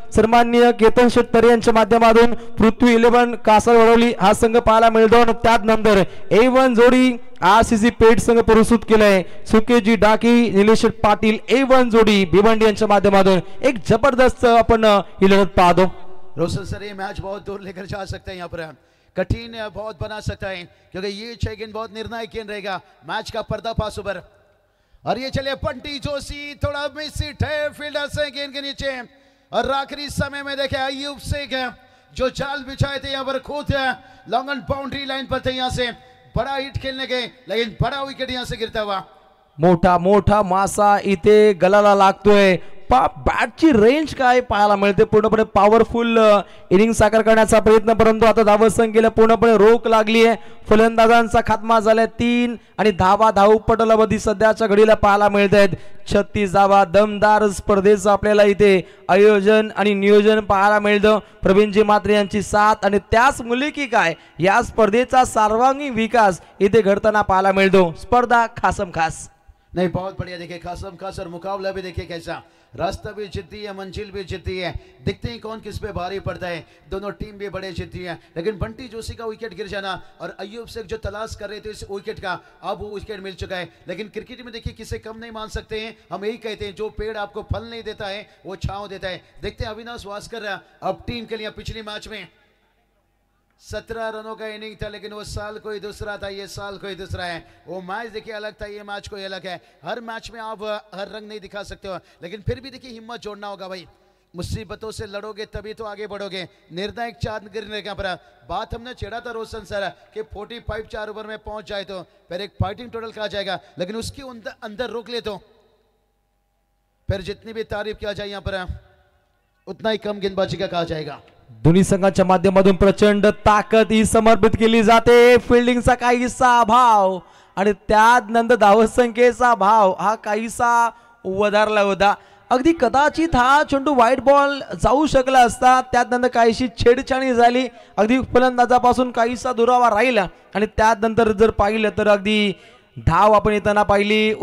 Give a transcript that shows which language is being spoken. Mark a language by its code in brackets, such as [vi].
[mr] सन्माननीय केतन शेट्टी यांच्या माध्यमातून पृथ्वी 11 कासारवडवली हा संघ पाहायला मिळतो. त्यानंतर A1 जोडी RCC पेठ संघ प्रस्तुत केलाय. सुकेजी डाकी निलेश पाटील A1 जोडी भिवंडी यांच्या माध्यमातून एक जबरदस्त आपण ही लढत पाहतो. [hi] रोशन सर ये मैच बहुत दूर लेकर जा सकते हैं, यहाँ पर कठिन बहुत बना सकता है क्योंकि ये 6 गेंद बहुत निर्णायक गेंद रहेगा मैच का पर्दाफाश ऊपर. और ये चले बंटी जोशी थोड़ा मिसिट है फील्डर से गेंद के नीचे. और आखिरी समय में देखे अयूब शेख जो जाल बिछाए थे यहाँ पर खुद लॉन्ग ऑन बाउंड्री लाइन पर थे, यहाँ से बड़ा हिट खेलने के लेकिन बड़ा विकेट यहाँ से गिरता हुआ. [mr] मोठा मोठा मासा इथे गलाला लागतोय. बॅटची रेंज काय पाहायला मिळते. पूर्णपणे पॉवरफुल इनिंग साकार करण्याचा प्रयत्न, परंतु आता धाव संख्येला पूर्णपणे रोख लागली आहे. फलंदाजांचा खात्मा झालाय 3 आणि धावा धावपटलावधी सध्याच्या घडीला पाहायला मिळत आहेत. 36 धावा दमदार स्पर्धेचं आपल्याला इथे आयोजन आणि नियोजन पाहायला मिळतं. प्रवीणजी म्हात्रे यांची साथ आणि त्याच मुली काय या स्पर्धेचा सर्वांगीण विकास इथे घडताना पाहायला मिळतो. स्पर्धा खासम खास [hi] नहीं बहुत बढ़िया. देखिए खासम खास और मुकाबला भी देखिए कैसा, रास्ता भी जीती है मंजिल भी जीती है. देखते हैं कौन किस पे भारी पड़ता है. दोनों टीम भी बड़े जीती है लेकिन बंटी जोशी का विकेट गिर जाना और अयूब शेख जो तलाश कर रहे थे इस विकेट का, अब वो विकेट मिल चुका है. लेकिन क्रिकेट में देखिए किसे कम नहीं मान सकते हैं. हम यही कहते हैं जो पेड़ आपको फल नहीं देता है वो छांव देता है. देखते हैं अविनाश वास्कर अब टीम के लिए पिछले मैच में 17 रनों का इनिंग था लेकिन वो साल कोई दूसरा था, ये साल कोई दूसरा है. वो मैच देखिए अलग था, ये मैच कोई अलग है. हर मैच में आप हर रंग नहीं दिखा सकते हो लेकिन फिर भी देखिए हिम्मत जोड़ना होगा भाई. मुसीबतों से लड़ोगे तभी तो आगे बढ़ोगे. निर्णायक 4 गिरने का पर बात हमने छेड़ा था रोशन सर कि 45 4 ओवर में पहुंच जाए तो फिर एक फाइटिंग टोटल कहा जाएगा, लेकिन उसके अंदर रोक ले तो फिर जितनी भी तारीफ किया जाए यहाँ पर उतना ही कम गेंदबाजी का कहा जाएगा. [mr] दोन्ही संघाच्या माध्यमातून प्रचंड ताकद ही समर्पित केली जाते. फिल्डिंगचा काहीसा अभाव आणि त्यानंतर धावसंख्येचा भाव हा काहीसा वधारला होता. अगदी कदाचित हा चेंडू व्हाईट बॉल जाऊ शकला असता. त्यानंतर काहीशी छेडछाणी झाली, अगदी फलंदाजापासून काहीसा दुरावा राहिला आणि त्यानंतर जर पाहिलं तर अगदी धाव आपण येताना पाहिली.